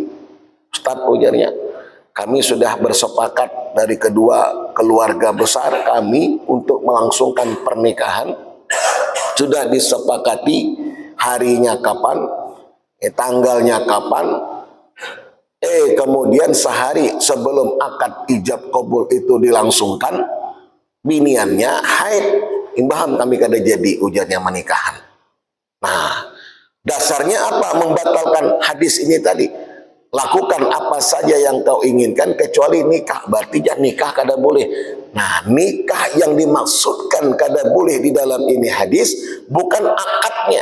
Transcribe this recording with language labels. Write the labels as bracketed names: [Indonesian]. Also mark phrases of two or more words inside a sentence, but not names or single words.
[Indonesian] Ustaz, ujarnya, kami sudah bersepakat dari kedua keluarga besar kami untuk melangsungkan pernikahan. Sudah disepakati harinya kapan, tanggalnya kapan. Kemudian sehari sebelum akad ijab kabul itu dilangsungkan, biniannya haid. [Banjar] Imbaham kami kada jadi ujarnya menikahan. [Indonesian] Nah, dasarnya apa membatalkan hadis ini tadi? Lakukan apa saja yang kau inginkan kecuali nikah. Berarti jangan nikah [Banjar] kada boleh. [Indonesian] Nah, nikah yang dimaksudkan [Banjar] kada boleh [Indonesian] di dalam ini hadis bukan akadnya.